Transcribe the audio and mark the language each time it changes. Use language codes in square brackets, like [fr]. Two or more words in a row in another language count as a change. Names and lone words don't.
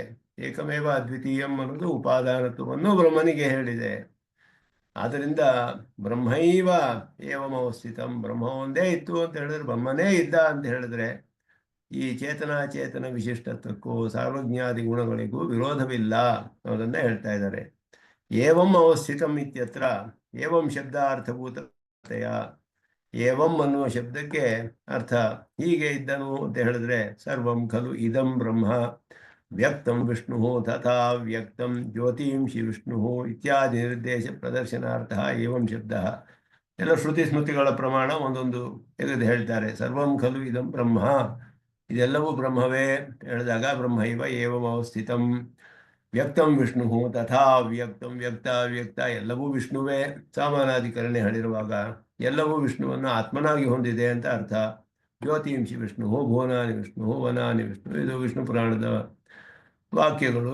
[sa] ಏಕಮೇವ ಅದ್ವಿತೀಯಂ [kn] ಅನ್ನೋದು ಉಪಾದಾನತ್ವವನ್ನು ಬ್ರಹ್ಮನಿಗೆ ಹೇಳಿದೆ. ಆದ್ದರಿಂದ [sa] ಬ್ರಹ್ಮೈವ ಏವಮವಸ್ಥಿತಂ, [kn] ಬ್ರಹ್ಮ ಒಂದೇ ಇತ್ತು ಅಂತ ಹೇಳಿದ್ರೆ, ಬ್ರಹ್ಮನೇ ಇದ್ದ ಅಂತ ಹೇಳಿದ್ರೆ ಈ ಚೇತನಾಚೇತನ ವಿಶಿಷ್ಟತ್ವಕ್ಕೂ ಸರ್ವಜ್ಞಾದಿ ಗುಣಗಳಿಗೂ ವಿರೋಧವಿಲ್ಲ ಅನ್ನೋದನ್ನ ಹೇಳ್ತಾ ಇದ್ದಾರೆ. [sa] ಏವಂ ಅವಸ್ಥಿತಂ ಇತ್ಯತ್ರ ಏವಂ ಶಬ್ದಾರ್ಥಭೂತತೆಯ, [kn] ಏವಂ ಅನ್ನುವ ಶಬ್ದಕ್ಕೆ ಅರ್ಥ ಹೀಗೆ ಇದ್ದನು ಅಂತ ಹೇಳಿದ್ರೆ, [sa] ಸರ್ವಂ ಖಲು ಇದಂ ಬ್ರಹ್ಮ ವ್ಯಕ್ತಂ ವಿಷ್ಣು ತಥಾ ವ್ಯಕ್ತಂ ಜ್ಯೋತಿಂಷಿ ವಿಷ್ಣು ಇತ್ಯಾದಿ ನಿರ್ದೇಶ ಪ್ರದರ್ಶನಾರ್ಥ ಏವಂ ಶಬ್ದ. [kn] ಎಲ್ಲ ಶ್ರುತಿ ಸ್ಮೃತಿಗಳ ಪ್ರಮಾಣ ಒಂದೊಂದು ತೆಗೆದು ಹೇಳ್ತಾರೆ. [sa] ಸರ್ವಂ ಖಲು ಇದಂ ಬ್ರಹ್ಮ, [kn] ಇದೆಲ್ಲವೂ ಬ್ರಹ್ಮವೇ ಹೇಳಿದಾಗ [sa] ಬ್ರಹ್ಮೈವ ಏವಂ ಅವಸ್ಥಿತಂ, ವ್ಯಕ್ತಂ ವಿಷ್ಣು ತಥಾ ವ್ಯಕ್ತಂ, [kn] ವ್ಯಕ್ತ ಎಲ್ಲವೂ ವಿಷ್ಣುವೇ. ಸಾಮಾನಾಧಿಕರಣೆ ಹೇಳಿರುವಾಗ ಎಲ್ಲವೂ ವಿಷ್ಣುವನ್ನು ಆತ್ಮನಾಗಿ ಹೊಂದಿದೆ ಅಂತ ಅರ್ಥ. [sa] ಜ್ಯೋತಿಂಷಿ ವಿಷ್ಣು ಭುವನಾನಿ ವಿಷ್ಣು ವನಾನಿ ವಿಷ್ಣು, [kn] ಇದು ವಿಷ್ಣು ಪುರಾಣದ ವಾಕ್ಯಗಳು.